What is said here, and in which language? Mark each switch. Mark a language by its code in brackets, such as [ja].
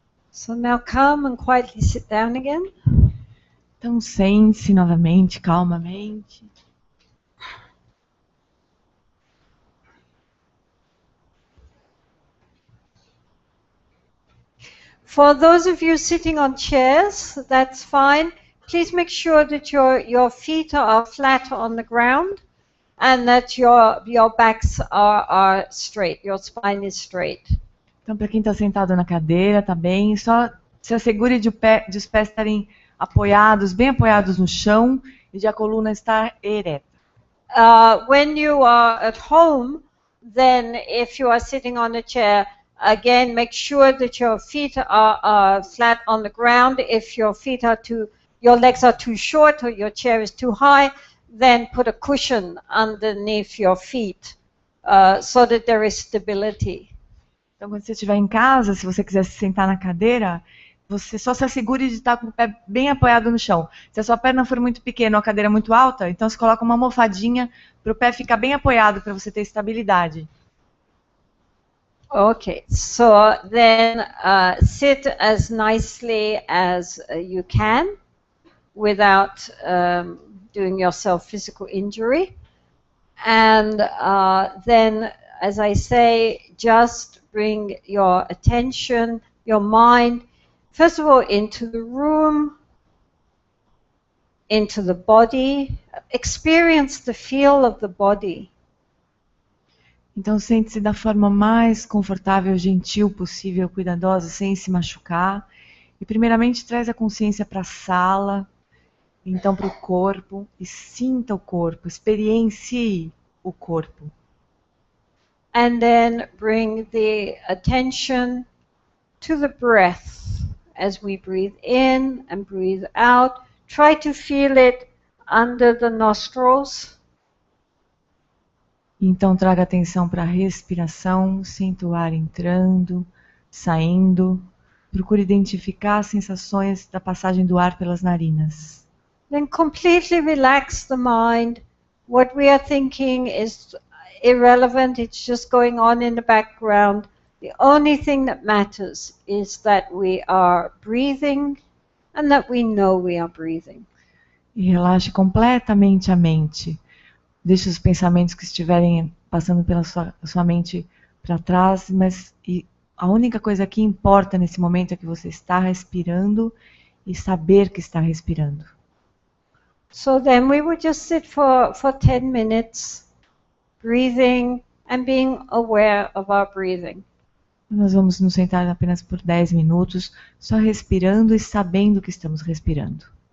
[en] So now calm and quietly sit down again. [pt] Então sente-se novamente, calmamente. [en] For those of you sitting on chairs, that's fine. Please make sure that your feet are flat on the ground and that your backs are straight, your spine is straight. [pt] Então, para quem está sentado na cadeira, tá bem. Só se assegure de os pés estarem apoiados, bem apoiados no chão e de a coluna estar ereta. [en] When you are at home, then if you are sitting on a chair, again, make sure that your feet are flat on the ground. If your legs are too short or your chair is too high, then put a cushion underneath your feet so that there is stability. [pt] Então, quando você estiver em casa, se você quiser se sentar na cadeira, você só se assegure de estar com o pé bem apoiado no chão. Se a sua perna for muito pequena ou a cadeira muito alta, então você coloca uma almofadinha para o pé ficar bem apoiado, para você ter estabilidade. [en] Okay, so then sit as nicely as you can without doing yourself physical injury. And then, as I say, just bring your attention, your mind, first of all, into the room, into the body. Experience the feel of the body. [pt] Então, sente-se da forma mais confortável, gentil possível, cuidadosa, sem se machucar. E, primeiramente, traz a consciência para a sala, então para o corpo, e sinta o corpo, experiencie o corpo. [en] And then bring the attention to the breath as we breathe in and breathe out. Try to feel it under the nostrils. [pt] Então traga atenção para a respiração, sinta o ar entrando, saindo. procure identificar as sensações da passagem do ar pelas narinas. [en] Then completely relax the mind. What we are thinking is irrelevant, it's just going on in the background. The only thing that matters is that we are breathing and that we know we are breathing. [pt] E relaxe completamente a mente. Deixe os pensamentos que estiverem passando pela sua mente para trás, mas a única coisa que importa nesse momento é que você está respirando e saber que está respirando. [en] So then we would just sit for 10 minutes, breathing and being aware of our breathing. [pt] Nós vamos nos sentar apenas por 10 minutos, só respirando e sabendo que estamos respirando.